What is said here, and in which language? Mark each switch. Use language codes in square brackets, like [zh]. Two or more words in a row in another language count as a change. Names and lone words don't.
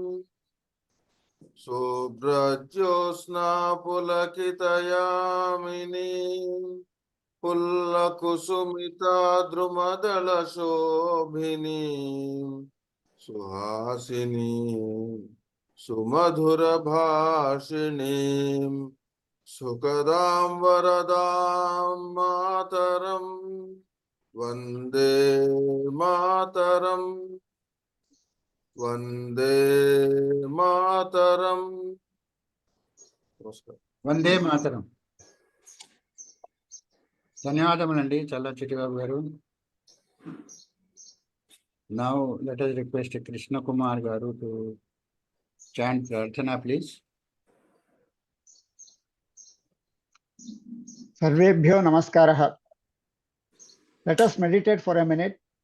[sa] सुब्रज्योस्ना पुलकितयामिनी पुल्लकुसुमित द्रुमदल शोभिनी सुहासिनी सुमधुर भाषिनी सुकदाम् वरदाम् मातरम् वन्दे मातरम्. Vande Mataram. Vande Mataram. [te] ధన్యవాదములండి చల్ల చిట్టిబాబు గారు. [en] Now let us request Krishna Kumar garu to chant Prarthana, please. [sa] सर्वेभ्यो नमस्कारः. [en] Let us meditate for a minute.